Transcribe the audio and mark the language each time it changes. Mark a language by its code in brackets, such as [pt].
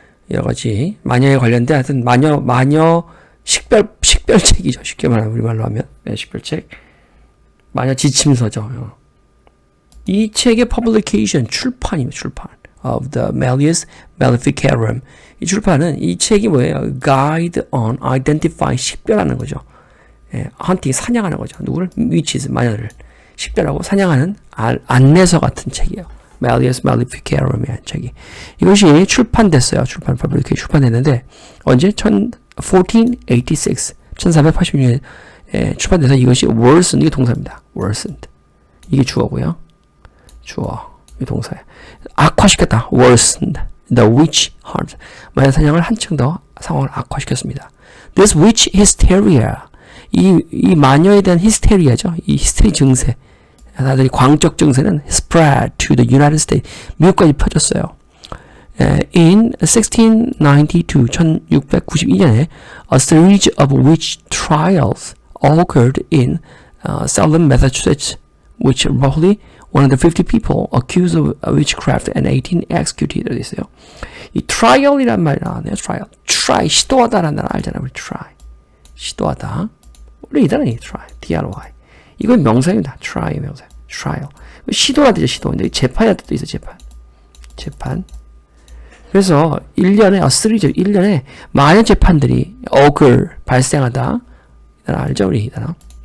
[ko] 여러 가지 마녀에 관련된 하여튼 마녀 식별책이죠. 쉽게 말하면 우리말로 하면 식별책. 마녀 지침서죠. 이 책의 publication 출판입니다. [en] 출판 of the Malleus Maleficarum. [ko] 이 출판은 이 책이 뭐예요? [en] Guide on Identify [ko] 식별하는 거죠. 헌팅 사냥하는 거죠. 누구를? witches 마녀를 식별하고 사냥하는 안내서 같은 책이에요. Malleus Maleficarum이라는 책이. 이것이 출판됐어요. 출판됐는데 언제? 1486 출판돼서 이것이 worsened, 이게 동사입니다. worsened. 이게 주어고요. 주어. 이 동사예요. 악화시켰다. worsened. [en] The witch hunt. [ko] 마녀 사냥을 한층 더 상황을 악화시켰습니다. [en] This witch hysteria. [ko] 이 마녀에 대한 히스테리아죠. 이 히스테리 증세. 다들 광적 증세는 [en] spread to the United States. [ko] 미국까지 퍼졌어요. [en] In 1692, 1692년에 a series of witch trials occurred in Salem, Massachusetts, which roughly 150 people accused of witchcraft and 18 executed. [ko] 있어요. 이 trial이란 말이 나왔네요. try 시도하다라는 단어 알잖아요. 우리 try 시도하다. 원래 이 단어는 try, try. 이건 명사입니다. try 명사. trial. 시도라 되죠. 시도. 근데 재판이라는 뜻도 있어요. 재판. 그래서 1년에 series 1년에 많은 재판들이 occur 발생하다. 이 단어 알죠? 우리 이 단어.